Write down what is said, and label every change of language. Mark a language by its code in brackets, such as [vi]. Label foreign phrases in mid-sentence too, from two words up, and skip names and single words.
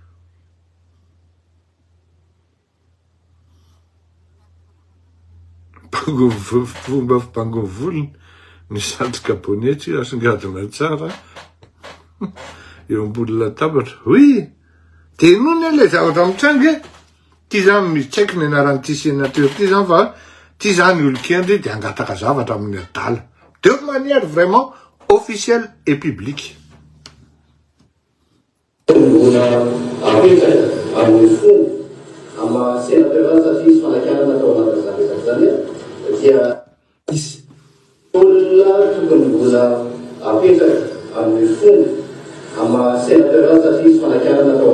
[mg] Fomba fimpangovolony ny satroka bonetsy asongadina tsara eo ambony latabatra. Oy, tenony le zavatra mitrangy, ty zany mitsaiko ny anaran'ity sénateur ty zany fa ty zany olo-kendry de angataka zavatra amin'ny adala. [fr] De manière vraiment officielle et publique. [mg] Dia isy olona tokony mbola apetraka amin'ny fomba ama sénateur satria isy fanakarana atao